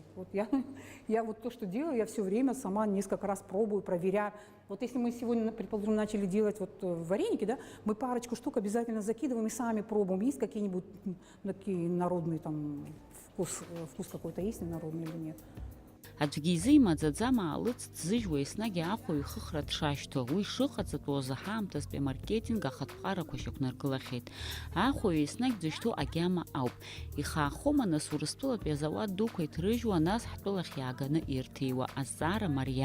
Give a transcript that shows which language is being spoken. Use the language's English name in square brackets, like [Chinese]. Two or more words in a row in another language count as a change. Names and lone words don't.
[Russian] Вот я вот то, что делаю, я все время сама несколько раз пробую, проверяю. Вот если мы сегодня, предположим, начали делать вот вареники, да, мы парочку штук обязательно закидываем и сами пробуем. Есть какие-нибудь такие народные там вкус какой-то есть, народный или нет. [Abkhazian] Аӡәгьы изимаӡаӡам аалыҵ дзыжьуа еснагь аахәаҩ ихыхра дшашьҭоу, уи шыҟаҵатәоз аҳаамҭазтәи амаркетинг ахатәҟарақәа шьақәнаргылахьеит. Аахәаҩ еснагь дзышьҭоу агьама ауп. Ихаахома нас Урыстәылатәи азауад дуқәа иҭрыжьуа, нас ҳтәылахь иааганы ирҭиуа, азҵаара мариам.